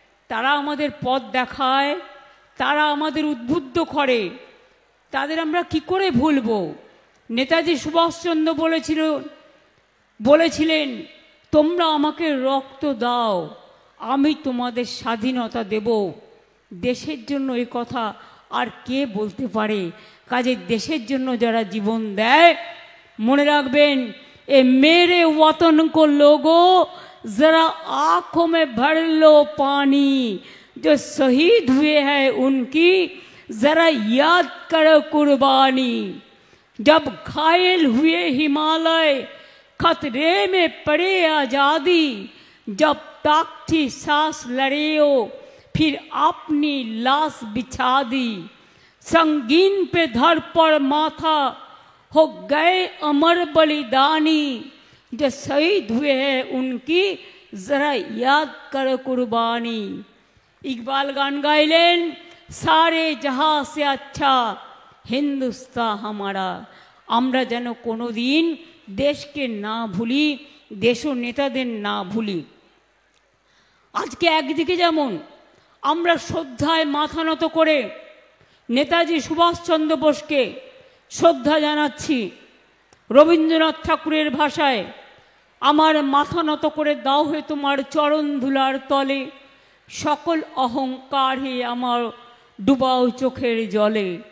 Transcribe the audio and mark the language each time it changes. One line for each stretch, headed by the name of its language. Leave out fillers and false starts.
Bangla: তারা আমাদের পথ দেখায়, তারা আমাদের উদ্বুদ্ধ করে, তাদের আমরা কি করে ভুলব? নেতাজি সুভাষচন্দ্র বলেছিলেন তোমরা আমাকে রক্ত দাও, আমি তোমাদের স্বাধীনতা দেব। দেশের জন্য এই কথা আর কে বলতে পারে? কাজে দেশের জন্য যারা জীবন দেয়, মনে রাখবেন
Hindi: এ মেরে ওয়াতন কো লোগো जरा आंखों में भर लो पानी, जो शहीद हुए हैं उनकी जरा याद करो कुर्बानी। जब घायल हुए हिमालय खतरे में पड़े आजादी, जब तक थी सांस लड़े हो फिर अपनी लाश बिछा दी। संगीन पे धर पर माथा हो गए अमर बलिदानी, जो शहीद हुए हैं उनकी जरा याद कर कुर्बानी। इकबाल
Bangla: गान गाइलेन
Hindi: सारे जहां से अच्छा हिंदुस्तान हमारा।
Bangla: আমরা যেন কোনোদিন দেশকে না ভুলি, দেশ ও নেতাদের না ভুলি। আজকে একদিকে যেমন আমরা শ্রদ্ধায় মাথা নত করে নেতাজি সুভাষচন্দ্র বোসকে শ্রদ্ধা জানাচ্ছি, রবীন্দ্রনাথ ঠাকুরের ভাষায় আমার মাথা নত করে দাও হে তোমার চরণ ধুলার তলে, সকল অহংকার হে আমার ডুবাও চোখের জলে।